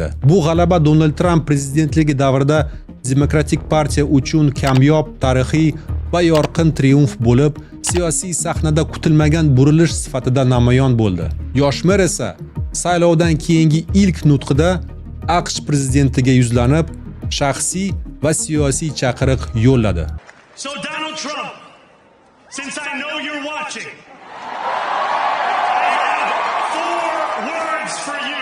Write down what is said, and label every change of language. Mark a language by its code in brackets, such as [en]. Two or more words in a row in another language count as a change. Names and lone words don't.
[uz] Bu g'alaba Donald Trump prezidentligi davrida Demokratik partiya uchun kamyob, tarixiy va yorqin triumf bo'lib, siyosiy sahnada kutilmagan burilish sifatida namoyon bo'ldi. Yosh mer esa saylovdan keyingi ilk nutqida AQSh prezidentiga yuzlanib, shaxsiy va siyosiy chaqiriq yo'lladi. [en] So Donald Trump, since I know you're watching, I have 4 words for you.